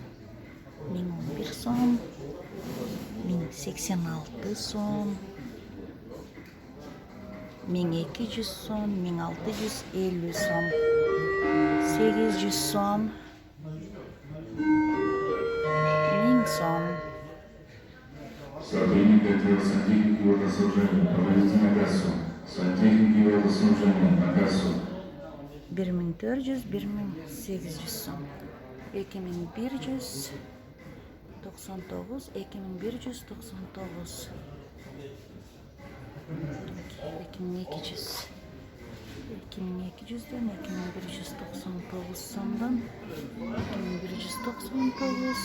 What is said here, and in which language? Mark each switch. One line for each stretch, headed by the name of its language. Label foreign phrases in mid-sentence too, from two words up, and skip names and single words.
Kyrgyz: 1011 сом. 1086 сом. 1200 сом, 1650 сом. 800 сом. 1000 сом.
Russian: Сотрудник отдела сантехники и водоснабжения, проводите на кассу. Сантехники и водоснабжения на кассу.
Kyrgyz: 1400, 1800 сом. 2199, 2199. 2200. 2200'den 2199 сомдан 2199.